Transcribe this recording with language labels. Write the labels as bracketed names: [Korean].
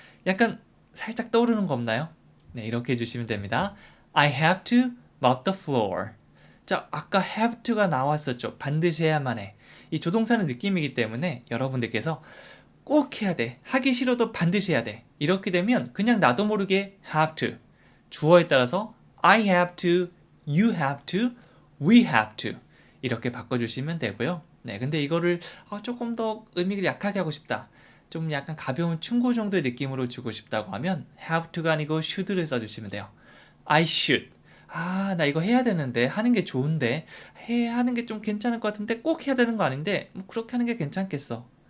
[Korean] 약간 살짝 떠오르는 거 없나요? 네, 이렇게 해주시면 됩니다. [English] I have to mop the floor. [Korean] 자, 아까 have to가 나왔었죠. 반드시 해야만 해. 이 조동사는 느낌이기 때문에 여러분들께서 꼭 해야 돼. 하기 싫어도 반드시 해야 돼. 이렇게 되면 그냥 나도 모르게 have to. 주어에 따라서 [English] I have to, you have to, [Korean] we have to 이렇게 바꿔주시면 되고요. 네, 근데 이거를 조금 더 의미를 약하게 하고 싶다. 좀 약간 가벼운 충고 정도의 느낌으로 주고 싶다고 하면 have to가 아니고 should를 써주시면 돼요. [English] I should. [Korean] 나 이거 해야 되는데 하는 게 좋은데 하는 게 좀 괜찮을 것 같은데 꼭 해야 되는 거 아닌데 뭐 그렇게 하는 게 괜찮겠어.